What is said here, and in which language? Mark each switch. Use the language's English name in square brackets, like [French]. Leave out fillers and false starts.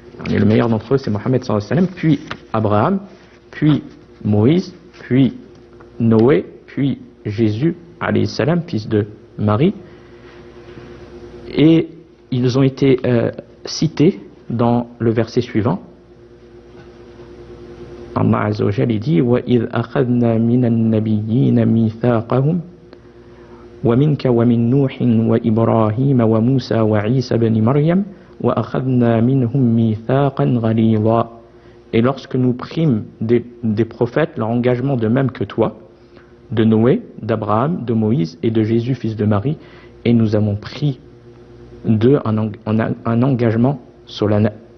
[French] Et le meilleur d'entre eux c'est Mohammed [Arabic] sallallahu alayhi wa sallam, [French] puis Abraham, puis Moïse, puis Noé, puis Jésus [Arabic] alayhi salam, [French] fils de Marie. Et ils ont été cités dans le verset suivant. [Arabic] Allah Azza wa Jalla [French] dit: [Arabic] وَإِذْ أَخَذْنَا مِنَ النَّبِيِّينَ مِيثَاقَهُمْ وَمِنْكَ وَمِنْ نُوحٍ وَإِبْرَاهِيمَ وَمُوسَى وَعِيسَى بْنِ مَرْيَمَ وَأَخَذْنَا مِنْهُمْ مِيثَاقًا غَلِيظًا. [French] Et lorsque nous prîmes des prophètes leur engagement de même que toi, de Noé, d'Abraham, de Moïse et de Jésus, fils de Marie, et nous avons pris d'eux un engagement solennel.